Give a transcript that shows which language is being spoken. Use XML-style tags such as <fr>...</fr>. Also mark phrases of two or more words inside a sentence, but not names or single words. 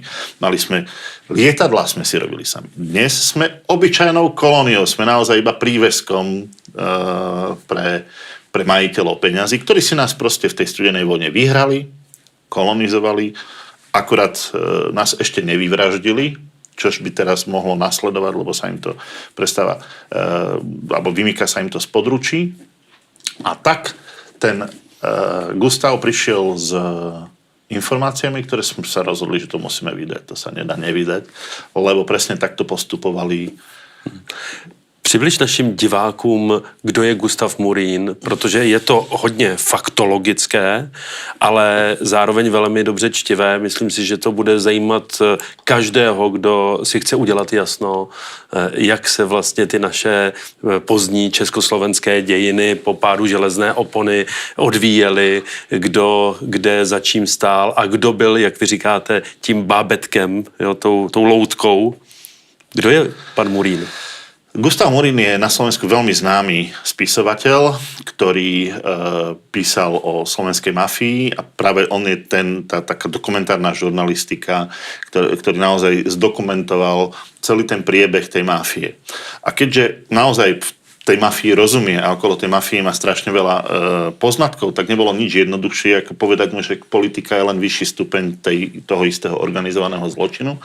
<sk>Lietadlá sme si robili sami. Dnes sme obyčajnou kolóniou, sme naozaj iba príveskom pre majiteľov peňazí, ktorí si nás proste v tej studenej vojne vyhrali, kolonizovali, akurát nás ešte nevyvraždili, čož by teraz mohlo nasledovať, lebo sa im to prestáva, alebo vymýka sa im to z područí. A tak ten Gustav prišiel s informáciami, ktoré sme sa rozhodli, že to musíme vydať. To sa nedá nevydať, lebo presne takto postupovali.</sk> <cs>Přibliž našim divákům, kdo je Gustav Morín, protože je to hodně faktologické, ale zároveň velmi dobře čtivé. Myslím si, že to bude zajímat každého, kdo si chce udělat jasno, jak se vlastně ty naše pozdní československé dějiny po pádu železné opony odvíjely, kdo kde za čím stál a kdo byl, jak vy říkáte, tím bábetkem, jo, tou loutkou. Kdo je pan Morín?</cs> <sk>Gustav Morín je na Slovensku veľmi známy spisovateľ, ktorý písal o slovenskej mafii a práve on je tá taká dokumentárna žurnalistika, ktorý naozaj zdokumentoval celý ten priebeh tej mafie. A keďže naozaj v tej mafii rozumie a okolo tej mafie má strašne veľa poznatkov, tak nebolo nič jednoduchšie, ako povedať mu, že politika je len vyšší stupeň toho istého organizovaného zločinu.</sk>